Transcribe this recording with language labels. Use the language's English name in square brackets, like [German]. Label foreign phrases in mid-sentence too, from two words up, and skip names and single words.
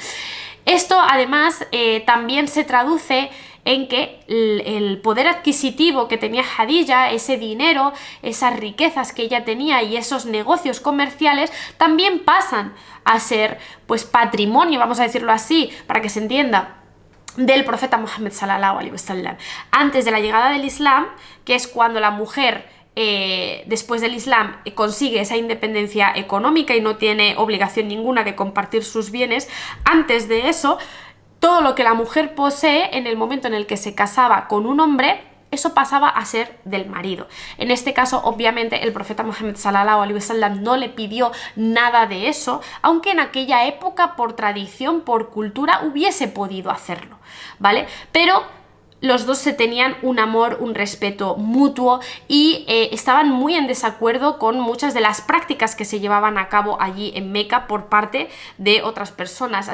[Spanish] Esto además también se traduce en que el poder adquisitivo que tenía Khadija, ese dinero, esas riquezas que ella tenía y esos negocios comerciales también pasan a ser pues patrimonio, vamos a decirlo así, para que se entienda, del profeta Muhammad [Arabic] صلى الله عليه وسلم. [Spanish] Antes de la llegada del Islam, que es cuando la mujer después del Islam consigue esa independencia económica y no tiene obligación ninguna de compartir sus bienes, antes de eso, todo lo que la mujer posee en el momento en el que se casaba con un hombre, eso pasaba a ser del marido. En este caso, obviamente, el profeta Muhammad [Arabic] صلى الله عليه وسلم [Spanish] no le pidió nada de eso, aunque en aquella época, por tradición, por cultura, hubiese podido hacerlo, ¿vale? Pero los dos se tenían un amor, un respeto mutuo y estaban muy en desacuerdo con muchas de las prácticas que se llevaban a cabo allí en Meca por parte de otras personas.